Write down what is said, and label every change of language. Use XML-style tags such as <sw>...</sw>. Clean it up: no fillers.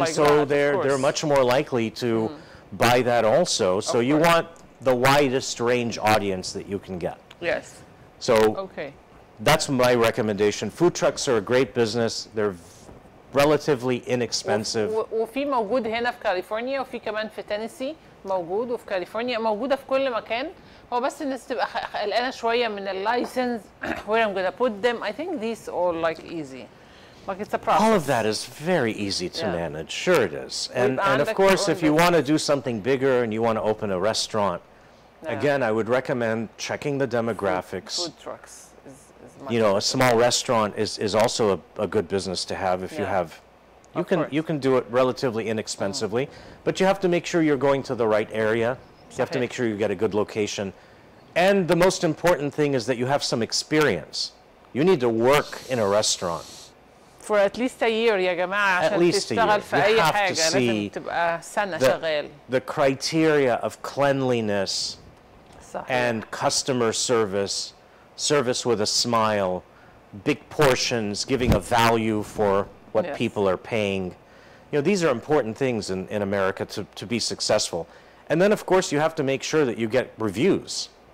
<en>like so that, they're much more likely to buy that also. So you want the widest range audience that you can get. Yes. So okay. That's my recommendation. Food trucks are a great business. They're relatively inexpensive.</en> <ar>وفي موجود هنا في كاليفورنيا وفي كمان في تينيسي موجود وفي كاليفورنيا موجودة في كل مكان. هو بس الناس تبقى قلقانة شوية من اللايسنس</ar> <en>where I'm gonna put them. I think these all like easy. Like it's a process. All of that is very easy to manage. Sure it is. And of course, if you want to do something bigger and you want to open a restaurant, again, I would recommend checking the demographics. Food trucks is much you know, a small restaurant is also a good business to have if you have. You can do it relatively inexpensively, but you have to make sure you're going to the right area. You have to make sure you get a good location. And the most important thing is that you have some experience. You need to work in a restaurant. For at least a year</en> <ar>يا جماعة عشان تشتغل في أي حاجة لازم تبقى سنة شغال.</ar> <en>The criteria of cleanliness</en> <ar>صحيح.</ar> <en>and customer service with a smile, big portions, giving a value for what people are paying. You know, these are important things in America to be successful. And then, of course, you have to make sure that you get reviews.</en>